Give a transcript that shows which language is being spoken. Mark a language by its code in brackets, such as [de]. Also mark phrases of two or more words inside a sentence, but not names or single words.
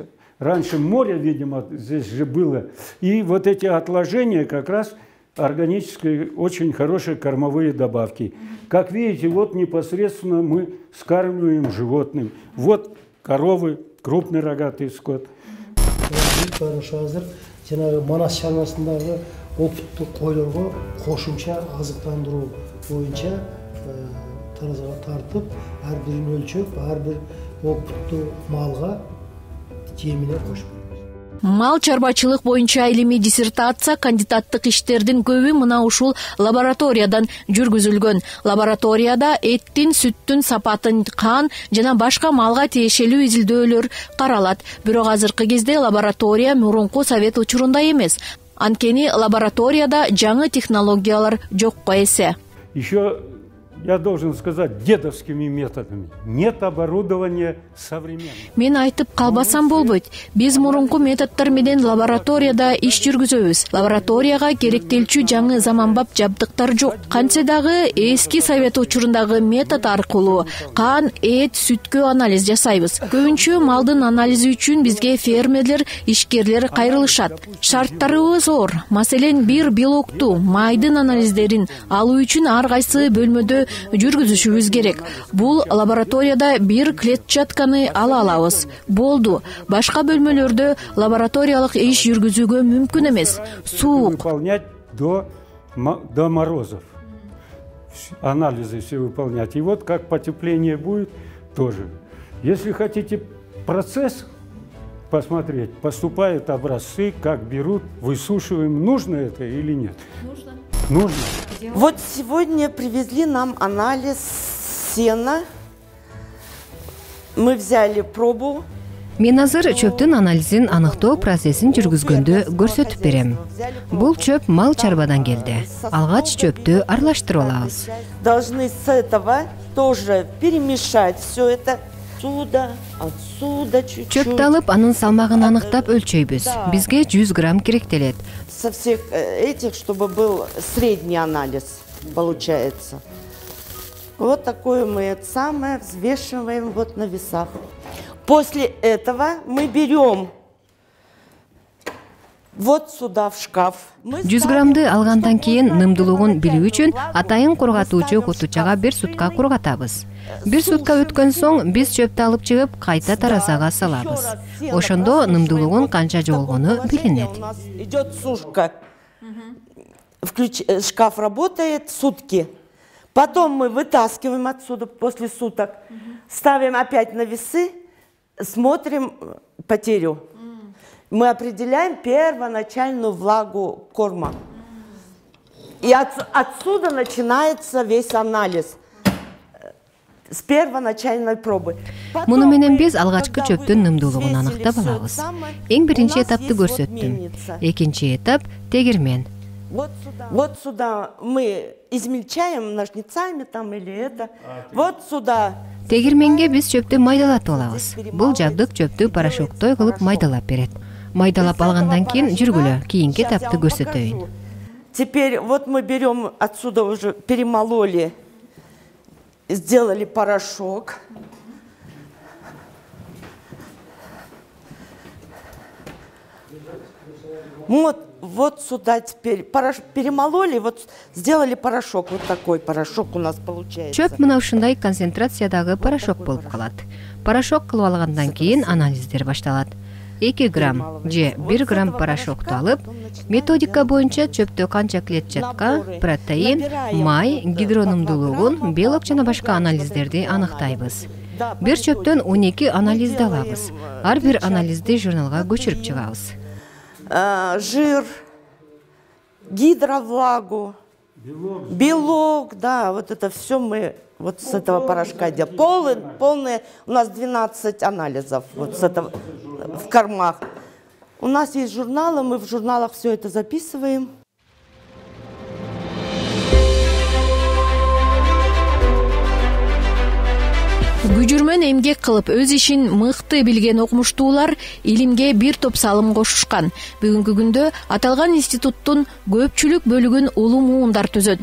[ru] Раньше море, видимо, здесь же было. И вот эти отложения как раз органические, очень хорошие кормовые добавки. Как видите, вот непосредственно мы скармливаем животным. Вот коровы, крупный рогатый скот. [ky] Жанагы Манас шаруасындагы опыттуу койлорго кошумча азыктандыруу боюнча таразага тартып, ар бирин өлчөп, ар бир опыттуу малга жемине кошуп. Мал чарбачылык боюнча илимий диссертация, кандидаттык иштердин көбү мына ушул лабораториядан жүргүзүлгөн. Лабораторияда эттин, сүттүн сапатын, кан жана башка малга тиешелүү изилдөөлөр каралат. Бирок азыркы кезде лаборатория мурунку совет учурунда эмес. Анткени лабораторияда жаңы технологиялар жокко эсе. [ru] Еще я должен сказать, дедовскими методами. Нет оборудования современного. [ky] Мен айтып калбасам болбойт. Биз мурунку методдор менен лабораторияда иш жүргүзөбүз. Лабораторияга керектелчү жаңы заманбап жабдыктар жок. Кантсе дагы эски совет учурундагы метод аркылуу кан, эт, сүткө анализ жасайбыз. Көбүнчө малдын анализи үчүн бизге фермерлер, ишкерлер кайрылышат. Шарттарыбыз оор. Маселен, бир белокту, майдын анализдерин алуу үчүн ар кайсы бөлмөдө жүргүзүшүбүз керек. Бул лабораторияда бир клетчатканы ала алабыз. Болду. Башка бөлмөлөрдө лабораториялык иш жүргүзүүгө мүмкүн эмес. Суук. [ru] Выполнять до морозов. Анализы все выполнять. И вот как потепление будет, тоже. Если хотите процесс посмотреть, поступают образцы, как берут, высушиваем. Нужно это или нет? Нужно. Нужно. Вот сегодня привезли нам анализ сена. Мы взяли пробу. [ky] Мен азыр чөптүн анализин аныктоо процессин жүргүзгөндө көрсөтүп берем. Бул чөп мал чарбадан келди. Алгач чөптү аралаштырып алабыз. [ru] Должны с этого тоже перемешать все это. Отсюда чуть-чуть. Чөптү алып, анын салмагын аныктап өлчөйбүз. Бизге 100 грамм керектелет. Со всех этих, чтобы был средний анализ, получается. Вот такое мы это самое взвешиваем вот на весах. После этого мы берем вот сюда в шкаф. [ky] 100 граммды алгандан кийин нымдуулугун билүү үчүн атайын кургатуучу кутучага 1 сутка кургатабыз. 1 сутка өткөн соң биз чөптү алып чыгып кайта таразага салабыз. Ошондо нымдуулугун канча жоголгону билинет. [ru] Идет сушка. шкаф работает сутки. Потом мы вытаскиваем отсюда после суток, ставим опять на весы, смотрим потерю. Мы определяем первоначальную влагу корма. И отсюда начинается весь анализ. С первоначальной пробы. [ky] Муну менен биз алгачкы чөптүн нымдуулугун аныктап алабыз. Эң биринчи этапты көрсөттүм. Экинчи этап тегирмен. [ru] Вот сюда мы измельчаем ножницами там или это. Вот сюда. [ky] Тегирменге биз чөптү майдалатып алабыз. Бул жабдык чөптү порошоктой кылып майдалап берет. Майдалап алгандан кийин жүргүлө кийинки этапты көрсөтөйүн. [ru] Теперь вот мы берем отсюда уже перемололи, сделали порошок. Вот сюда теперь перемололи, вот сделали порошок. Вот такой порошок у нас получается. [ky] Чөп мына ушундай концентрациядагы порошок болуп калат. Порошок кылып алгандан кийин анализдер башталат. 2 грамм же 1 грамм порошокту алып, методика боюнча чөптө канча клетчатка, протеин, май, гидронумдуулугун, белок жана башка анализдерди аныктайбыз. Бир чөптөн 12 анализди алабыз. Ар бир анализди журналга көчүрүп чыгабыз. [ru] Жир, гидровлагу, белок, да, вот это все мы вот с этого порошка делаем. Полные, у нас 12 анализов вот с этого в кормах. У нас есть журналы, мы в журналах все это записываем. [ky] Күжүрмөн эмгек кылып өз ишин мыкты билген окумуштуулар илимге бир топ салым кошушкан. Бүгүнкү күндө аталган институттун көпчүлүк бөлүгүн улуу муундар түзөт.